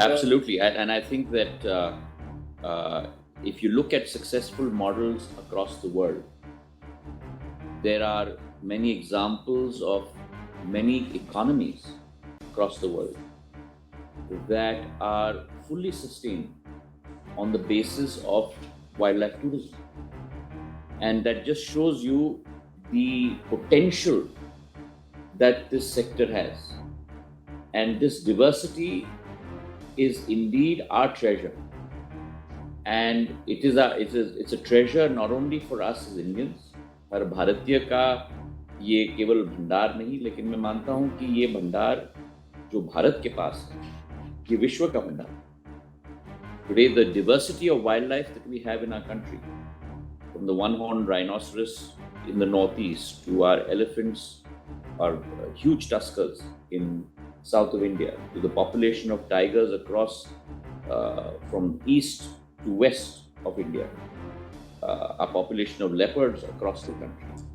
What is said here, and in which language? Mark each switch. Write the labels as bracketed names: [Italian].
[English] Absolutely, and I think that if you look at successful models across the world, there are many examples of many economies across the world that are fully sustained on the basis of wildlife tourism. And that just shows you the potential that this sector has. And this diversity is indeed our treasure. And it's a treasure not only for us as Indians, [Hindi] हर भारतीय का ये केवल भंडार नहीं, लेकिन मैं मानता हूँ कि ये भंडार जो भारत के पास है, ये विश्व का भंडार. [English] Today, the diversity of wildlife that we have in our country, from the one-horned rhinoceros in the northeast to our elephants, our huge tuskers in south of India, to the population of tigers across from east to west of India, a population of leopards across the country.